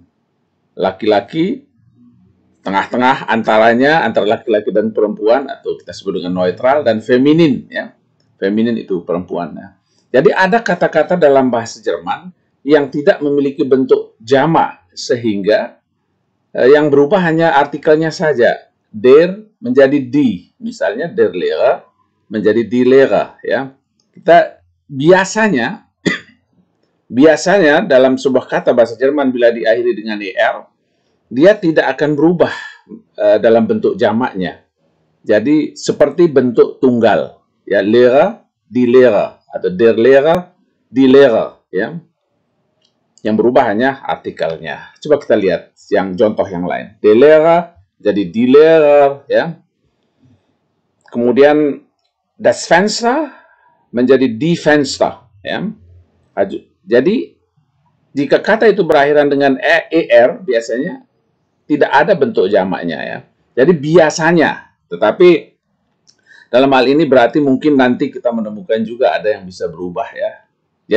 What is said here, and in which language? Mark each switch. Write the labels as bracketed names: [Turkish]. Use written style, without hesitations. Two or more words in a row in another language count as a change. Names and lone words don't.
[Indonesian] Laki-laki tengah-tengah antaranya, antara laki-laki dan perempuan, atau kita sebut dengan neutral, dan feminin, ya. Feminin itu perempuan, ya. Jadi ada kata-kata dalam bahasa Jerman yang tidak memiliki bentuk jamak, sehingga yang berubah hanya artikelnya saja. [German] Der menjadi die, misalnya der Lehrer menjadi die Lehrer, [Indonesian] ya. Kita biasanya dalam sebuah kata bahasa Jerman bila diakhiri dengan er, dia tidak akan berubah dalam bentuk jamaknya. Jadi seperti bentuk tunggal, ya, [German] Lehrer, die Lehrer, atau der Lehrer, die Lehrer, [Indonesian] ya. Yang berubah hanya artikelnya. Coba kita lihat yang contoh yang lain. [German] Der Lehrer jadi die Lehrer, [Indonesian] ya. [German] Kemudian das Fenster menjadi die Fenster, [Indonesian] ya. Jadi jika kata itu berakhiran dengan er, biasanya tidak ada bentuk jamaknya, ya. Jadi biasanya, tetapi dalam hal ini berarti mungkin nanti kita menemukan juga ada yang bisa berubah, ya.